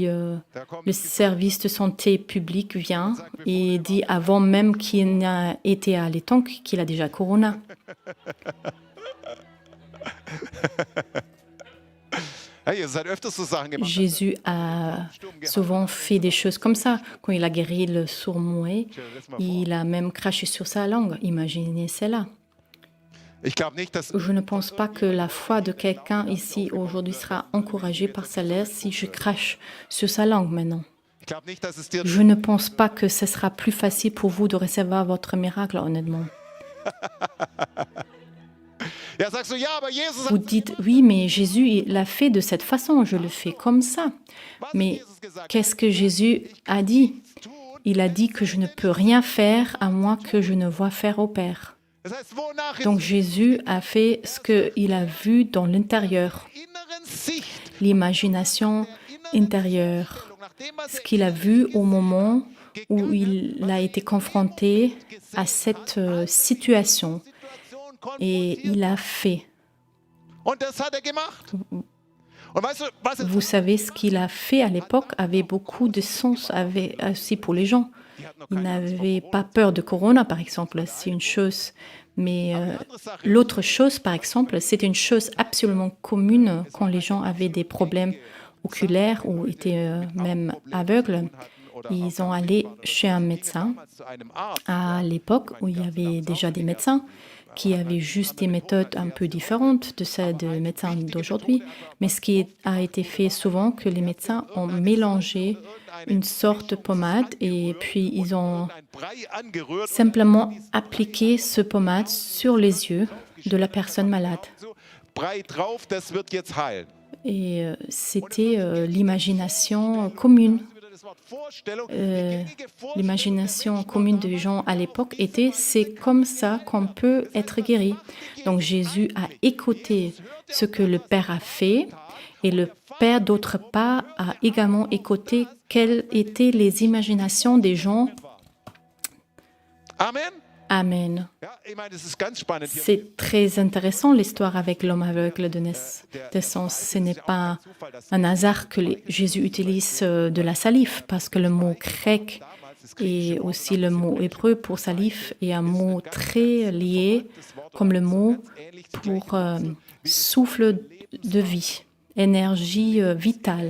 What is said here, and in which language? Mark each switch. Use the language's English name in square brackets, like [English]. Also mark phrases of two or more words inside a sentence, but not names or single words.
[German] Da kommt [French] le service de santé publique vient et dit avant même qu'il n'a été à l'étang qu'il a déjà Corona. [German] Hey, ihr seid öfters so Sachen gemacht. [French] Jésus a souvent fait des choses comme ça. Quand il a guéri le sourd-muet, il a même craché sur sa langue. Imaginez cela. [German] Ich glaube nicht, dass [French] Je ne pense pas que la foi de quelqu'un ici aujourd'hui sera encouragée par cela si je crache sur sa langue maintenant. [German] ich glaube nicht, dass es dir [French] Je ne pense pas que ce sera plus facile pour vous de recevoir votre miracle, honnêtement. [German] Ja, sagst du, ja, aber Jesus [French] Vous [German] hat [French] dites, oui, mais Jésus il l'a fait de cette façon, je le fais comme ça. [German] was hat [French] Mais [German] Jesus gesagt? [French] qu'est-ce que Jésus a dit? Il a dit que je ne peux rien faire à moins que je ne vois faire au Père. [German] Das heißt, wonach [French] Donc Jésus a fait ce qu'il a vu dans l'intérieur, [German] inneren Sicht, [French] l'imagination intérieure, [German] nach dem, was [French] ce qu'il a vu au moment où il a été confronté à cette situation. [German] Situation kommt. [French] Et il a fait. [German] Und das hat er gemacht. Und weißt du, was [French] Vous savez, ce qu'il a fait à l'époque avait beaucoup de sens aussi pour les gens. [German] Die hat noch [French] Ils [German] keine [French] n'avaient pas peur de Corona, par exemple, c'est une chose. Mais [German] andere Sache. [French] l'autre chose, par exemple, c'est une chose absolument commune quand les gens avaient des problèmes oculaires ou étaient même aveugles. Ils ont allé chez un médecin [German] Zu einem Arzt. [French] à l'époque où il y avait déjà des médecins qui avaient juste des méthodes un peu différentes de celles des médecins d'aujourd'hui. Mais ce qui a été fait souvent, que les médecins ont mélangé une sorte de pommade et puis ils ont [German] Ein Brei angerührt. [French] simplement appliqué ce pommade sur les yeux de la personne malade. [German] So, Brei drauf, das wird jetzt heilen. [French] Et c'était l'imagination commune. [German] Wieder das Wort Vorstellung. [French] L'imagination commune des gens à l'époque était c'est comme ça qu'on peut être guéri. Donc Jésus a écouté ce que le Père a fait et le Père d'autre part a également écouté quelles étaient les imaginations des gens. Amen. Amen. [German] Ja, ich meine, das ist ganz spannend. Hier [French] C'est très intéressant l'histoire avec l'homme aveugle de naissance. Ce n'est pas un hasard que Jésus utilise de la salive parce que le mot grec Et aussi le mot hébreu pour salive est un mot très lié, comme le mot pour souffle de vie, énergie vitale.